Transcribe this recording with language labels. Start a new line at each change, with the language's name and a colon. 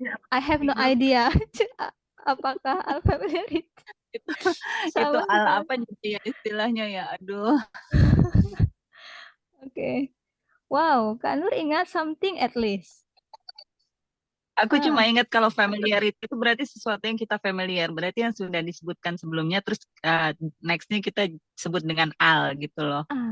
English: I have no idea apakah al familiarity.
Indonesian: Itu al apa ya istilahnya ya, aduh. Oke. Wow, Kak Nur ingat
English: something at least.
Indonesian: Aku cuma ingat kalau familiarity itu berarti sesuatu yang kita familiar, berarti yang sudah disebutkan sebelumnya, terus next-nya kita sebut dengan al gitu loh.